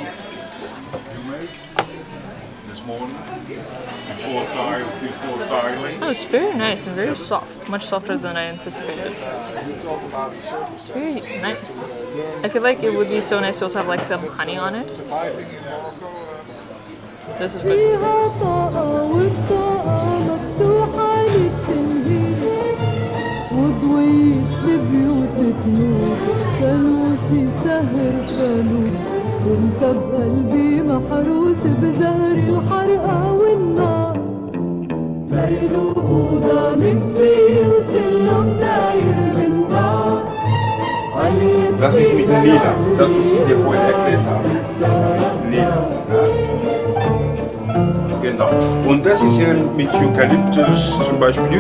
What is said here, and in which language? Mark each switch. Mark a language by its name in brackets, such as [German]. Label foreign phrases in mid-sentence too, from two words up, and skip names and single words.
[English] Oh, it's very nice and very soft. Much softer than I anticipated. It's very nice. I feel like it would be so nice to also have like some honey on it. This is good. [Arabic] كنت بقلبي محروس بزهر الحرقة والنار ليلودا منسية وسلم داير من دار. [German] Das ist mit dem Lila, das was ich dir vorhin erklärt habe. Lila. Genau. Und das ist ja mit Eukalyptus zum Beispiel.